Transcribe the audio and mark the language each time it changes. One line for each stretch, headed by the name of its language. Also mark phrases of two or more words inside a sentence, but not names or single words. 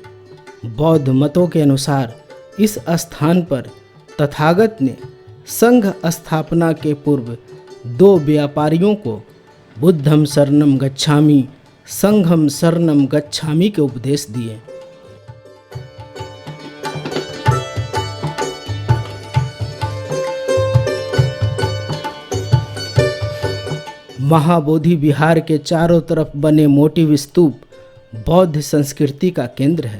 Hindi: बौद्ध मतों के अनुसार इस स्थान पर तथागत ने संघ स्थापना के पूर्व 2 व्यापारियों को
Pali: बुद्धम शरणम गच्छामि, संघम शरणम गच्छामि
Hindi: के उपदेश दिए। महाबोधि विहार के चारों तरफ बने मोटिव स्तूप बौद्ध संस्कृति का केंद्र है।